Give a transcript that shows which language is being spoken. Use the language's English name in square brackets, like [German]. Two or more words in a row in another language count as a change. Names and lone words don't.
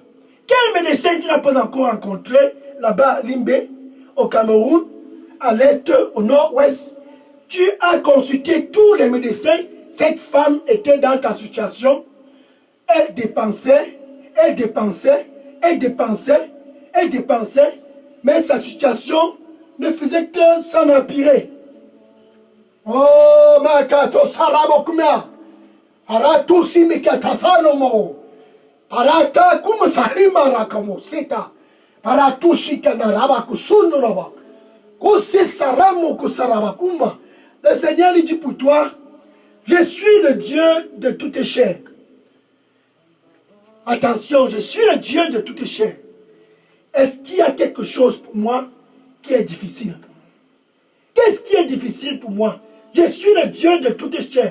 [French] Quel médecin tu n'as pas encore rencontré là-bas à Limbé, au Cameroun, à l'est, au nord-ouest? Tu as consulté tous les médecins. Cette femme était dans ta situation. Elle dépensait, mais sa situation ne faisait que s'en empirer. Oh, Makato Sarabokumia, Aratusi Mikatasanomo, Arata Kumusarima Rakamo Sita, Aratushi Kanarabakusunova, Kusi Saramo Kusarabakuma. Le Seigneur lui dit pour toi, Je suis le Dieu de toute chair. Attention, je suis le Dieu de toute chair. Est-ce qu'il y a quelque chose pour moi qui est difficile? Qu'est-ce qui est difficile pour moi? Je suis le Dieu de toute chair.